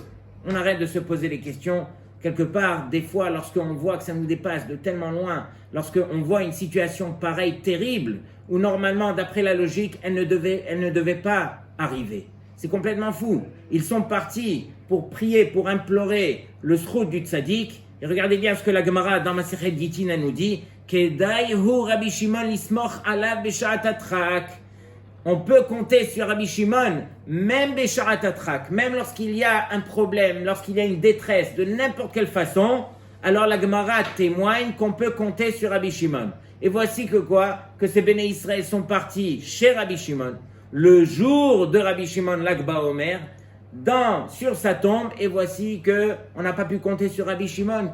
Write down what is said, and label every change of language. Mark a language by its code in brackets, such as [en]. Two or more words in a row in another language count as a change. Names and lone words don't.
[fr] On arrête de se poser les questions. Quelque part, des fois, lorsqu'on voit que ça nous dépasse de tellement loin, lorsqu'on voit une situation pareille, terrible, où normalement, d'après la logique, elle ne devait pas arriver. C'est complètement fou. Ils sont partis pour prier, pour implorer le srout du tzaddik. Et regardez bien ce que la Gemara dans Masechet Gittin nous dit. [he] כדאי הוא רבי שמעון לסמוך עליו בשעת הדחק. [fr] On peut compter sur Rabbi Shimon, même [he] בשעת הדחק, [fr] même lorsqu'il y a un problème, lorsqu'il y a une détresse de n'importe quelle façon. Alors la Gemara témoigne qu'on peut compter sur Rabbi Shimon. Et voici que quoi? Que ces [he] בני ישראל [fr] sont partis chez Rabbi Shimon, le jour de Rabbi Shimon Lag BaOmer, sur sa tombe, et voici que on n'a pas pu compter sur Rabbi Shimon.